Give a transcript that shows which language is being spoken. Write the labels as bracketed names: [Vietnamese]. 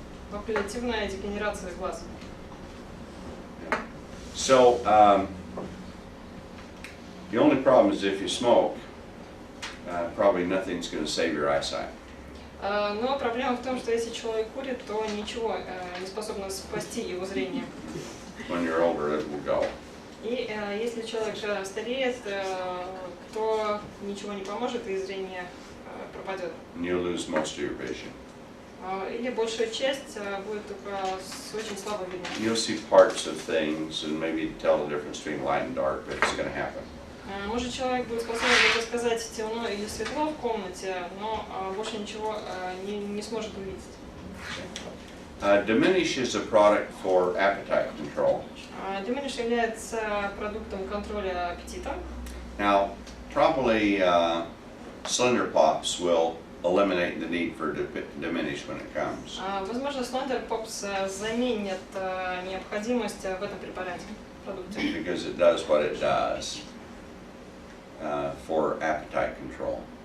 [Russian] Макулятивная дегенерация глаз. [English] So the only problem is if you smoke, probably nothing's going to save your eyesight. [Russian] Но проблема в том, что если человек курит, то ничего не способно спасти его зрение. [English] When you're older, it will go. [Russian] И если человек стареет, то ничего не поможет и зрение пропадет. [English] And you'll lose most of your vision. [Russian] Или большая часть будет только с очень слабо видно. [English] You'll see parts of things and maybe tell the difference between light and dark, but it's going to happen. [Russian] Может, человек будет способен рассказать темно или светло в комнате, но больше ничего не сможет увидеть. [English] Diminish is a product for appetite control. [Russian] Diminish является продуктом контроля аппетита. [English] Now, probably Slender Pops will eliminate the need for Diminish when it comes. [Russian] Возможно, Slender Pops заменит необходимость в этом препарате, продукте. [English] Because it does what it does for appetite control.